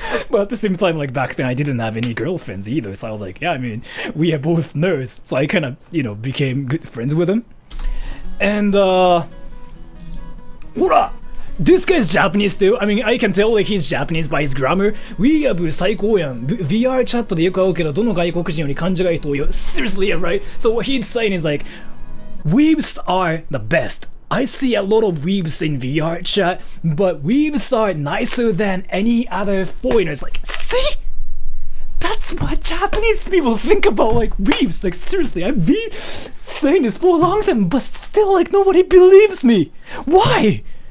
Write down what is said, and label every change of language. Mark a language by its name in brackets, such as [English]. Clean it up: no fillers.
[English] But at the same time, like, back then I didn't have any girlfriends either, so I was like, yeah, I mean, we are both nerds, so I kind of, you know, became good friends with him. And, Hora! This guy's Japanese too. I mean, I can tell like he's Japanese by his grammar. [Japanese] Weeaboo 最高やん。VR チャットでよく会うけど、どの外国人より感じがいい人多いよ。 [English] Seriously, right? So what he's saying is like, weebs are the best. I see a lot of weebs in VR chat, but weebs are nicer than any other foreigners. Like, see? That's what Japanese people think about like weebs. Like, seriously, I've been saying this for a long time, but still, like, nobody believes me. Why?